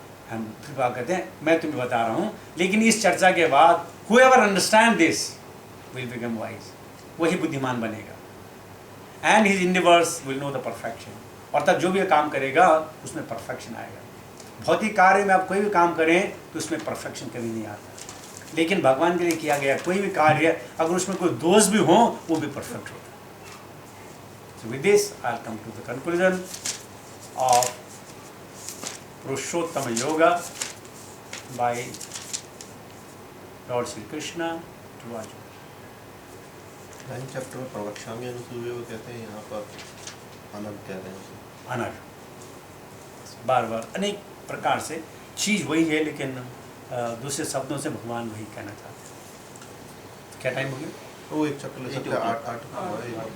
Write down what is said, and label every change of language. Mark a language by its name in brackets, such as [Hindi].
[Hindi] हम फिर बात कहते हैं मैं तुम्हें बता रहा हूँ, लेकिन इस चर्चा के बाद [English] whoever understand this will become wise, [Hindi] वही बुद्धिमान बनेगा, [English] And his endeavors will know the perfection। [Hindi] और तब जो भी काम करेगा उसमें परफेक्शन आएगा। भौतिक कार्य में आप कोई भी काम करें तो उसमें परफेक्शन कभी नहीं आता, लेकिन भगवान के लिए किया गया कोई भी कार्य अगर उसमें कोई दोष भी हो वो भी परफेक्ट होता है। [English] So with this I'll come to the conclusion of Purushottam Yoga by Lord Sri Krishna to Arjuna। [Hindi] 9th chapter में प्रवक्ष्यामि अनुसूय वो कहते हैं, यहाँ पर अनग कह रहे हैं। अनग बार बार अनेक प्रकार से चीज़ वही है, लेकिन दूसरे शब्दों से भगवान वही कहना चाहते हैं। क्या टाइम हो गया? वो एक चक्कर ले सकते हैं, 8 हुआ है,